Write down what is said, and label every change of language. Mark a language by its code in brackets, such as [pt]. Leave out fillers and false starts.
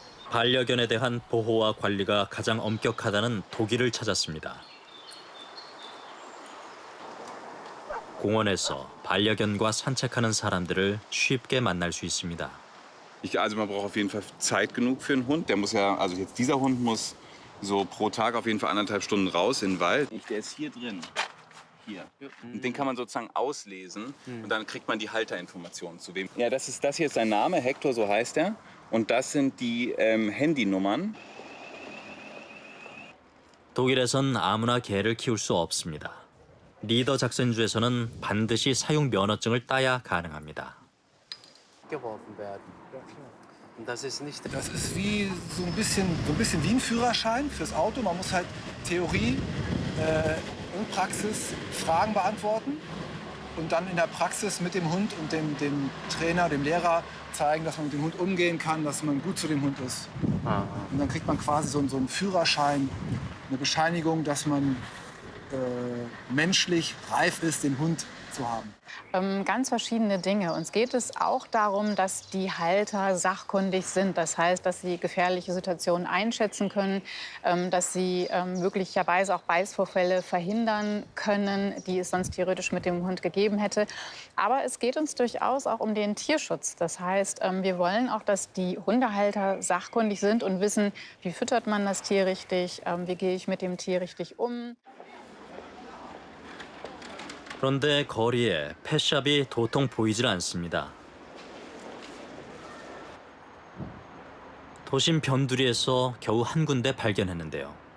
[ko] 반려견에 대한 보호와 관리가 가장 엄격하다는 독일을 찾았습니다. 공원에서 반려견과 산책하는 사람들을 쉽게 만날 수 있습니다. [de] Also man braucht auf jeden Fall Zeit genug für einen Hund. Der muss ja, also jetzt dieser Hund muss so pro Tag auf jeden Fall 1,5 Stunden raus in den Wald. Der ist hier drin, hier. Und den kann man sozusagen auslesen und dann kriegt man die Halterinformationen zu wem. Ja, das hier ist sein Name, Hector, so heißt er. Und das sind die Handynummern. [ko] 독일에선 아무나 개를 키울 수 없습니다. 리더 작전주에서는 반드시 사용 면허증을 따야 가능합니다. [de] geworfen werden. Und das ist nicht. Das ist wie so ein bisschen wie ein Führerschein fürs Auto. Man muss halt Theorie und Praxis Fragen beantworten und dann in der Praxis mit dem Hund und dem Trainer, dem Lehrer zeigen, dass man mit dem Hund umgehen kann, dass man gut zu dem Hund ist. Und dann kriegt man quasi so einen Führerschein, eine Bescheinigung, dass man menschlich reif ist, den Hund zu haben. Ganz verschiedene Dinge. Uns geht es auch darum, dass die Halter sachkundig sind. Das heißt, dass sie gefährliche Situationen einschätzen können, dass sie möglicherweise auch Beißvorfälle verhindern können, die es sonst theoretisch mit dem Hund gegeben hätte. Aber es geht uns durchaus auch um den Tierschutz. Das heißt, wir wollen auch, dass die Hundehalter sachkundig sind und wissen, wie füttert man das Tier richtig, wie gehe ich mit dem Tier richtig um. [ko] 그런데 거리에 펫샵이 도통 보이질 않습니다. 도심 변두리에서 겨우 한 군데 발견했는데요.